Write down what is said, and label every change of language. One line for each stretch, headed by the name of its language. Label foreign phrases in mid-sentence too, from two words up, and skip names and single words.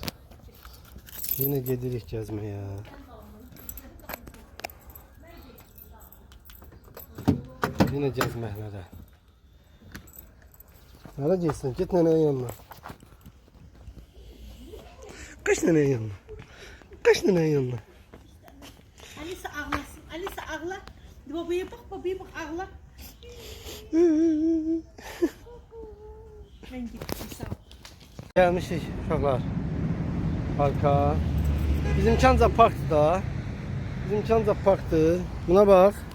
Azerbaijani: Yine gedirik gəzməyə. Yine gəzməklərə. Hara getsən? Get nənənin yanına. Qaç nənənin yanına. Qaç nənənin yanına. Alice ağlasın. Alice ağla.
Turkish: Babaya bak, ağla. Ben gittim, sağ ol.
Azerbaijani: Gelmişik uşaqlar. Parka. Bizim Çanca parkdır da. Bizim Çanca parkdır. Buna bak.